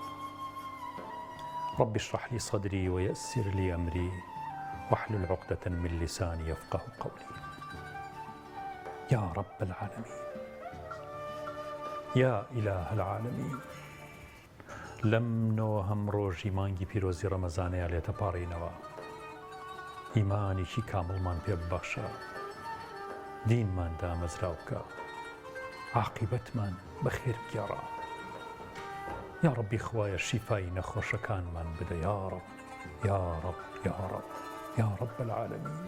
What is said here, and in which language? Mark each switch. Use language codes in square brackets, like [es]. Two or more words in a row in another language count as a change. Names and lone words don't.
[ar] رب اشرح لي صدري ويسر لي أمري واحلل عقدة من لساني يفقه قولي. يا رب العالمين، يا إله العالمين، [ckb] لم نوهم روجي مانگی پیروزی رمضانەیە لێتە پاڕینەوە. ئیمانێکی کامڵمان پێ ببەخشە، دینمان دامەزراو بکە، عاقبەتمان بەخێر بگێڕە. یا ڕەبی خوایە شیفای نەخۆشەکانمان بدە یا ڕەب، یا ڕەب، یا ڕەب، [ar] یا ڕەب العالەمین.